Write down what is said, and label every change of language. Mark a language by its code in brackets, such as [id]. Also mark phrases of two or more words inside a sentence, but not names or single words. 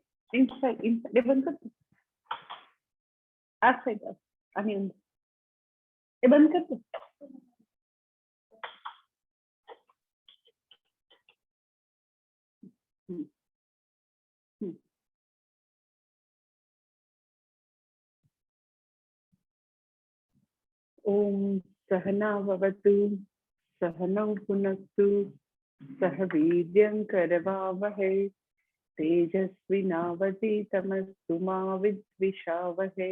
[en] inside inside [gu] એ બંધ કર. આ સાઈડ આની અંદર એ બંધ કર. [sa] ओम सहनाववतु सहनौ भुनक्तु सह वीर्यं करवावहै तेजस्विनावधीतमस्तु मा विद्विषावहै.